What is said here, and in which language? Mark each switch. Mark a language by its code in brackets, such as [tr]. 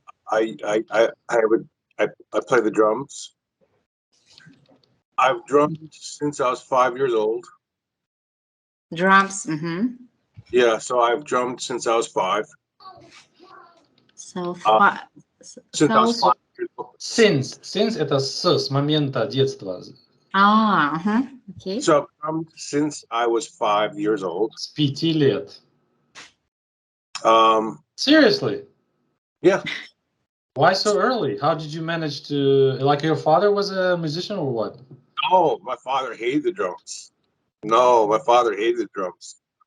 [en] I play the drums. I've drummed since I was 5 years old. Drums. Мгм. Yeah, so I've drummed since I was 5. So, Since I was so, 5 years old. [ru] Since это с момента детства. ага. Окей. [en] So I've drummed since I was 5 years old. [ru] С 5 лет. [en] Um, Seriously? Yeah. Why so early? How did you manage to, like, your father was a musician or what? No, my father hated the drums. No, my father hated the drums.